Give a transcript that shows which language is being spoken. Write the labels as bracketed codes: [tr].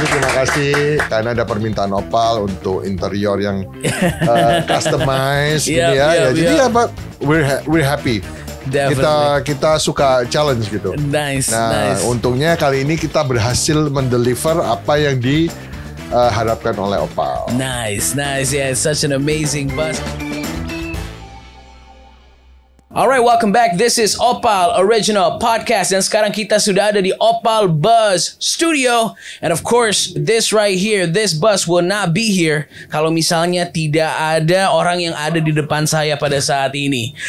[id] Terima kasih karena ada permintaan Opal untuk interior yang customized gitu ya. Jadi ya Pak, [en] we're happy. [id] Kita suka challenge gitu. [en] Nice. [id] Untungnya kali ini kita berhasil mendeliver apa yang diharapkan oleh Opal. [en] Nice. Yeah, it's such an amazing bus. Alright, welcome back. This is Opal Original Podcast. [id] Dan sekarang kita sudah ada di Opal Buzz Studio. [en] And of course, this right here, this bus will not be here [id] kalau misalnya tidak ada orang yang ada di depan saya pada saat ini.